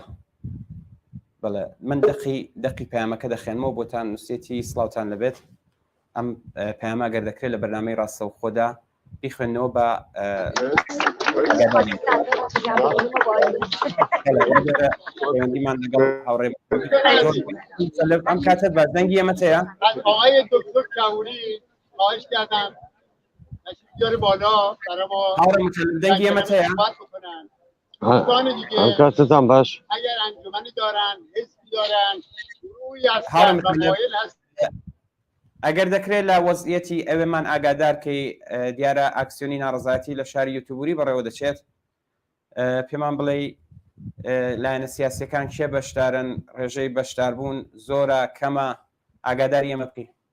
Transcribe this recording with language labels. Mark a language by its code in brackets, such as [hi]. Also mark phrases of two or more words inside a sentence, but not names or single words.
[ckb] بەڵێ من دەقی پامەکە دەخێنمەوە بۆتان نووسێتی سڵاوتان لەبێت ئەم پامە گەر دەکرێت لە بەرنامەی ڕاستە و خۆدا بیخوێنەوە بە پەیوەندیمان لەگەڵ هاوڕێ ئەم کاتت باش دەنگی ئێمە هەیە [fa] آقای دکتر کاووری خواهش کردم تشریف بیاره بالا برای ما [ckb] هاوڕێ متەلب دەنگی ئێمە هەیە [fa] صحبت بکنن. دوستان دیگه [ckb] کارتتان باش [fa] اگر انجمنی دارن حزبی دارن گروهی [ckb] هاوڕێ [fa] هستن و [ckb] متەلب [fa] مایل هستن [ckb] ئەگەر دەکرێت لە وەزعەتی ئەوێمان ئاگادارکەی دیارە ئاکسیۆنی ناڕزایەتی لە شاری یۆتۆبۆری بەڕێوە دەچێت پێمان بڵێ لایەنە سیاسیەکان کێ بەشدارن ڕێژەی بەشداربوون زۆرە کەمە ئاگاداری ئێمە بکەین